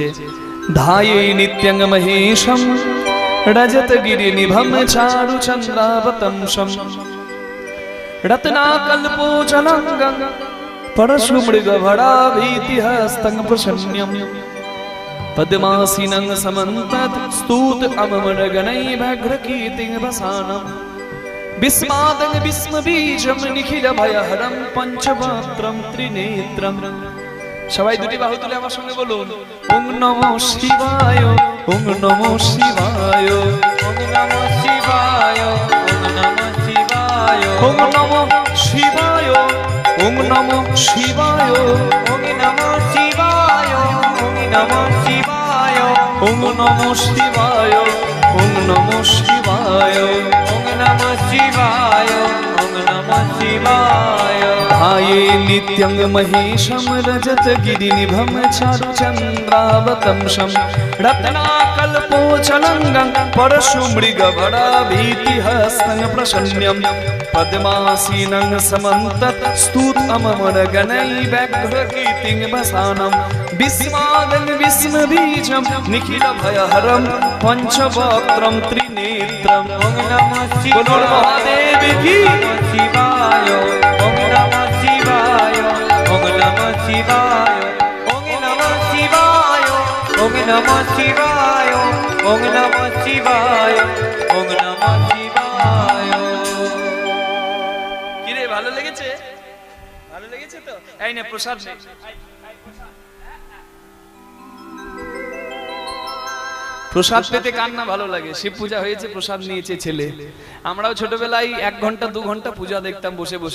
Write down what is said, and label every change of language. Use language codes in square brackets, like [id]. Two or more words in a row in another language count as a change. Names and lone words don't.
[sa] ধায়ে নিত্যং মহেশম রজত গিরি নিভম চারু চন্দ্রাবতংশম রত্নাকল্পোচলঙ্গং পরশু মৃগ ভরা ভীতিহস্তং প্রসন্ন্যম পদ্মাসীনং সমন্তত স্তূত অমরগণৈভ্রকীর্তিং ভসানম বিস্মাদং বিস্মবীজম নিখিল ভয়হরম পঞ্চবক্ত্রম ত্রিনেত্রম। [bn] সবাই দুটি বাহু তুলে আমার সঙ্গে বলুন, [sa] ওং নমঃ শিবায়, ওং নমঃ শিবায়, ওং নমঃ শিবায়, ওং নমঃ শিবায়, ওং নমঃ শিবায়, ওং নমঃ শিবায়, ওং নমঃ শিবায়, ওং নমঃ শিবায়, ওং নমঃ শিবায়, ওং নমঃ শিবায়, ওং নমঃ শিবায়, ওং নমঃ শিবায়। ধায়ে নিত্যং মহেশম রজত গিরি নিভম চারু চন্দ্রাবতংশম রত্নাকল্পোচলঙ্গং পরশু মৃগ ভরা ভীতিহস্তং প্রসন্ন্যম পদ্মাসীনং সমন্তত স্তূত অমরগণৈভ্রকীর্তিং ভসানম বিস্মাদং বিস্মবীজম নিখিল ভয়হরম পঞ্চবক্ত্রম ত্রিনেত্রম। ওং নমঃ শিবায়, মহাদেব কি শিবায়, ওং নমঃ শিবায়, ওং নমঃ শিবায়, ওং নমঃ শিবায়, ওং নমঃ শিবায়, ওং নমঃ শিবায়, ওং নমঃ শিবায়। [bn] কি রে, ভালো লেগেছে? ভালো লেগেছে তো? এই নে প্রসাদ নে। প্রসাদ পেতে কার না ভালো লাগে? শিব পূজা হয়েছে, প্রসাদ নিয়েছে ছেলে। আমরাও ছোটবেলায় 1 ঘন্টা 2 ঘন্টা পূজা দেখতাম বসে বসে।